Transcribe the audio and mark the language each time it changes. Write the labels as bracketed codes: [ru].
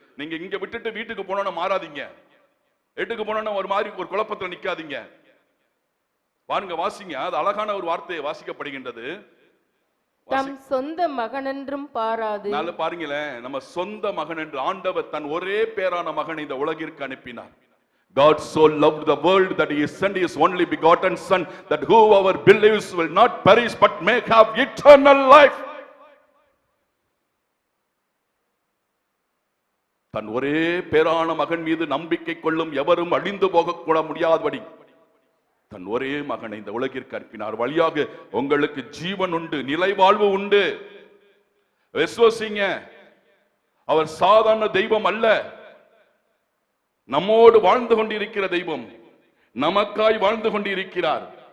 [ta] நீங்க இங்க விட்டுட்டு வீட்டுக்கு போனோம்னா மாறாதீங்க. வீட்டுக்கு போனோம்னா ஒரு மாதிரி ஒரு குழப்பத்துல நிக்காதீங்க. பாருங்க, வாசிங்க, அது அழகான ஒரு வார்த்தையை வாசிக்கப்படுகின்றது. தம் சொந்த மகனென்றும் பாராது. நல்ல பாருங்களேன், நம்ம சொந்த மகன் என்று ஆண்டவர் தன் ஒரே பேரான மகனை இந்த உலகிற்கு அனுப்பினார். [en] God so loved the world that he sent his only begotten son, that whoever believes will not perish but may have eternal life. [ta] தன் ஒரே பேரான மகன் மீது நம்பிக்கை கொள்ளும் எவரும் அழிந்து போக முடியாதபடி தன் ஒரே மகனை இந்த உலகிற்கு அனுப்பினார். வழியாக உங்களுக்கு ஜீவன் உண்டு, நிலை வாழ்வு உண்டு. விசுவாசிங்க, அவர் சாதாரண தெய்வம் அல்ல, நம்மோடு வாழ்ந்து கொண்டிருக்கிற தெய்வம், நமக்காய் வாழ்ந்து கொண்டிருக்கிறார்.